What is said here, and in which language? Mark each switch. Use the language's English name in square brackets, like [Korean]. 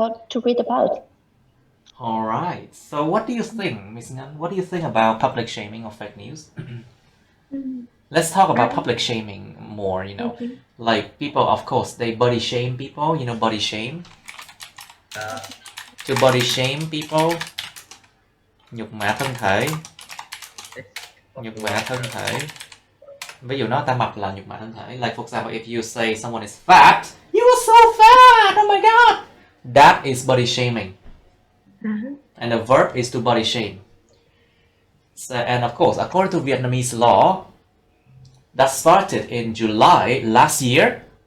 [English] To read about. All right. So, what do you think, Miss Ngan? What do you think about public shaming or fake news? Let's talk about public shaming more. Okay. Like people, of course, they body shame people. Body shame. To body shame people, [Vietnamese] nhục mạ thân thể. Nhục mạ thân thể. Ví dụ nói ta mập là nhục mạ thân thể. [English] Like for example, if you say someone is fat, you are so fat. Oh my god. That is body shaming. And the verb is to body shame. So, and of course, according to Vietnamese law, that started in July last year.